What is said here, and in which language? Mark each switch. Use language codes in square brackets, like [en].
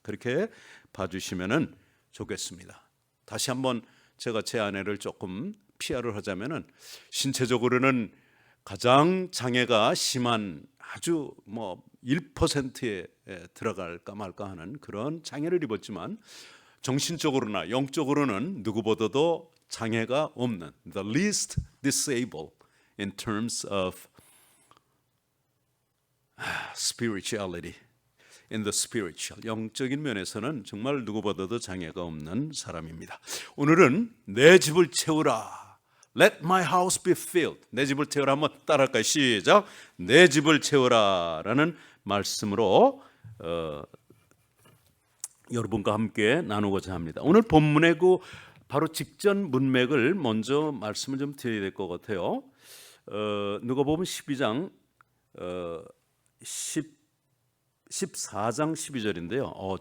[ko] 그렇게 봐주시면은 좋겠습니다. 다시 한번 제가 제 아내를 조금 PR을 하자면은 신체적으로는 가장 장애가 심한 아주 뭐 1%에 들어갈까 말까 하는 그런 장애를 입었지만 정신적으로나 영적으로는 누구보다도 장애가 없는 [en] the least disabled in terms of spirituality, in the spiritual, [ko] 영적인 면에서는 정말 누구보다도 장애가 없는 사람입니다. 오늘은 내 집을 채우라, [en] Let my house be filled. [ko] 내 집을 채우라. 한번 따라할까요? 시작. 내 집을 채우라 라는 말씀으로 여러분과 함께 나누고자 합니다. 오늘 본문의 그 바로 직전 문맥을 먼저 말씀을 좀 드려야 될 것 같아요. 누가복음 12장 14장 12절인데요.